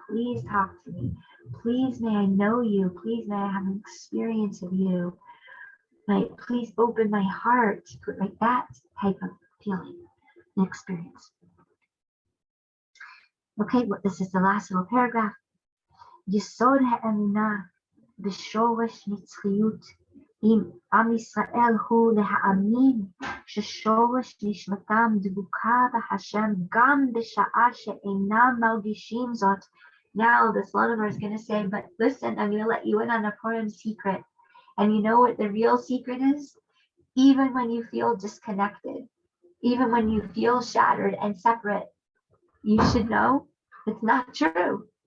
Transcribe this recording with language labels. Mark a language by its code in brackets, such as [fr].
[en] Please talk to me. Please may I know you. Please may I have an experience of you. Right? Please open my heart. Like that type of feeling and experience. Okay, well, this is the last little paragraph. [he] Yesod ha'emunah b'shorosh nitzchiyut im Am Yisrael hu להאמין ששורש נשמתם דבוקה בהשם גם בשעה שאינם מרגישים זאת. [en] Now the Shalom is going to say, but listen, I'm going to let you in on a Purim secret. And you know what the real secret is? Even when you feel disconnected, even when you feel shattered and separate, you should know it's not true.